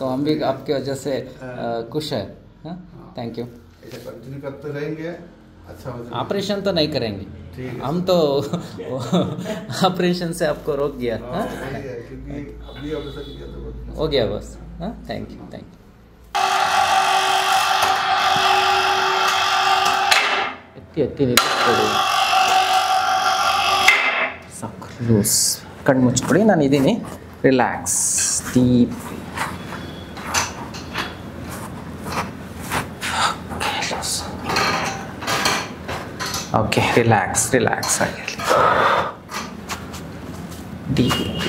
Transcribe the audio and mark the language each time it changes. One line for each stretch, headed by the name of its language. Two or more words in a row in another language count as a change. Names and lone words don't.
Hindi: तो हम भी आपकी वजह से खुश है।
English: thank you.
Hindi: ऐसे कंटिन्यू करते रहेंगे, अच्छा हो जाएगा। ऑपरेशन तो नहीं करेंगे ठीक है। हम तो ऑपरेशन से आपको रोक दिया। हाँ, वही है, क्योंकि अभी ऑपरेशन किया तो बहुत हो गया बस। हाँ
English: thank you thank you.
Kannada: ಎತ್ತಿ ಎತ್ತಿ ನಿಲ್ಲಿಸ್ಕೊಡಿ, ಸಾಕು ಲೂಸ್. ಕಣ್ಣು ಮುಚ್ಕೊಡಿ, ನಾನು ಇದ್ದೀನಿ,
English: relax deep. okay relax relax
Kannada: ಆಗಿರಲಿ, ಡೀಪ್.